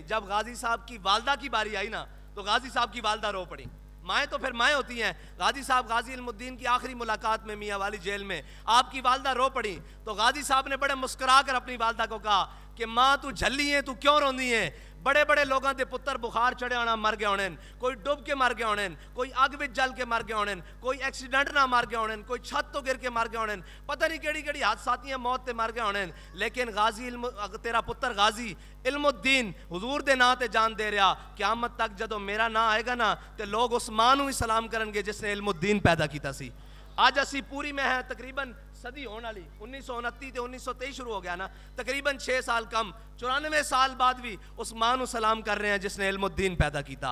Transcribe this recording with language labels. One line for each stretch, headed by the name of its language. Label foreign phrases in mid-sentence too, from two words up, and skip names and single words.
Urdu: جب غازی صاحب کی والدہ کی باری آئی نا تو غازی صاحب کی والدہ رو پڑی۔ مائیں تو پھر مائیں ہوتی ہیں، غازی صاحب غازی علم الدین کی آخری ملاقات میں میاں والی جیل میں آپ کی والدہ رو پڑی تو غازی صاحب نے بڑے مسکرا کر اپنی والدہ کو کہا کہ ماں تو جھلی ہے،
Punjabi: تو کیوں روندی ہے؟ بڑے بڑے لوگاں دے پتر بخار چڑھے ہونا مر گئے ہونے، کوئی ڈوب کے مر گئے ہونے، کوئی اگ وچ جل کے مر گئے ہونے، کوئی ایکسیڈنٹ نہ مر گئے ہونے، کوئی چھت تو گر کے مر گئے ہونے، پتہ نہیں کیڑی کیڑی حادثاتیاں موت تے مر گئے ہونے، لیکن غازی تیرا پتر غازی علم الدین حضور دے نام تے جان دے رہا، قیامت تک جدوں میرا نام آئے گا نا تے لوگ اس ماں نوں ہی سلام کرن گے جس نے علم الدین پیدا کیتا سی۔ آج اسی پوری میں ہے تقریباً صدی ہونے والی، 1929 تے 1923 شروع ہو گیا نا، تقریباً 6 سال کم، 94 سال بعد بھی اس ماں نوں سلام کر رہے ہیں جس نے علم الدین پیدا کیتا۔